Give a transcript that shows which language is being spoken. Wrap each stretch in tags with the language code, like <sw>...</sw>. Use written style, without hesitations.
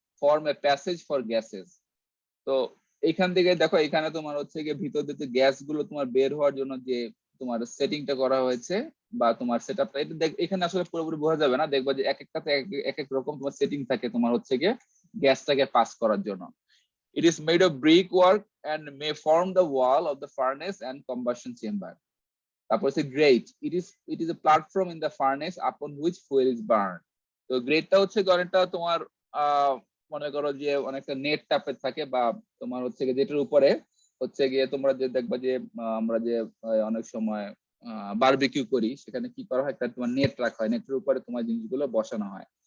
<en>form a passage for gases.</en> <bn>তো এখান থেকে দেখো এখানে তোমার হচ্ছে গিয়ে ভিতর দিকে গ্যাস গুলো তোমার বের হওয়ার জন্য যে তোমার সেটিংটা করা হয়েছে বা তোমার সেটআপটা, এটা এখানে আসলে পুরোপুরি বোঝা যাবে না, দেখবা যে এক একটাতে এক এক রকম তোমার সেটিং থাকে তোমার হচ্ছে গিয়ে গ্যাসটাকে পাস করার জন্য।</bn> <en>It is made of brickwork and may form the wall of the furnace and combustion chamber.</en> <bn>তারপর হচ্ছে</bn> <en>Grate, it is a platform in the furnace upon which fuel is burned.</en> <bn>তো গ্রেটটা হচ্ছে অনেকটা তোমার মনে করো যে অনেকটা নেট টাইপের থাকে, বা তোমার হচ্ছে গিয়ে যেটার উপরে হচ্ছে গিয়ে তোমরা যে দেখবা যে আমরা যে অনেক সময় বারবিকিউ করি, সেখানে কি করা হয়, একটা তোমার নেট রাখা হয়, নেটের উপরে তোমার জিনিসগুলো বসানো হয়।</bn>